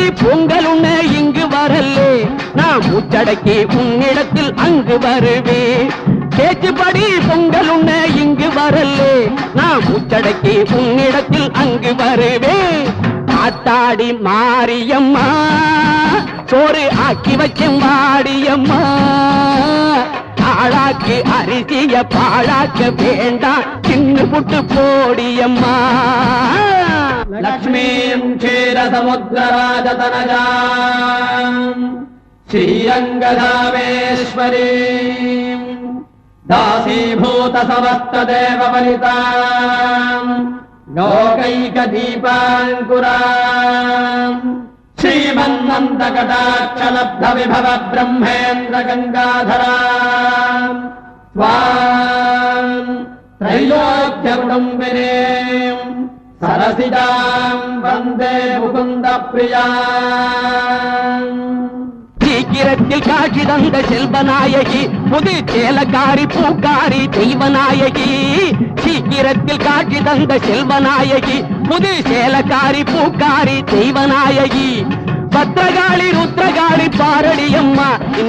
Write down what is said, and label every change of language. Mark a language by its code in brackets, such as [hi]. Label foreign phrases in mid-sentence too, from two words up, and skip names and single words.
[ta] பொங்கல் உண்ண இங்கு வரல்லே நான் மூச்சடக்கி உன்னிடத்தில் அங்கு வருவேன் பேச்சுப்படி பொங்கல் உண்ண இங்கு வரல்லே நான் மூச்சடக்கி உன்னிடத்தில் அங்கு வருவேன் ஆத்தாடி மாரியம்மா சோறு ஆக்கி வச்சும் வாடியம்மா ஆளாக்கி அரிசிய பாழாக்க வேண்டாம் சின்ன புட்டு போடியம்மா [sa] लक्ष्मीं क्षीरसमुद्रराजतनजां श्रीरङ्गधामेश्वरीं दासीभूत समस्त देव वनिताम् लोकैक दीपाङ्कुराम् श्रीमन्नन्द कटाक्ष लब्ध विभव ब्रह्मेन्द्र गङ्गाधराम् स्वाम् त्रैलोक्य कुटुम्बिनीम् सरसिजाम् वन्दे मुकुन्द प्रियाम् [ta] சீக்கிரத்தில் காட்சி தந்த செல்வநாயகி புது சேலக்காரி பூக்காரி தெய்வநாயகி சீக்கிரத்தில் காட்சி தந்த செல்வநாயகி புது சேலக்காரி பூக்காரி தெய்வநாயகி பத்ரகாளி ருத்ரகாளி பாரடியம்மா இந்த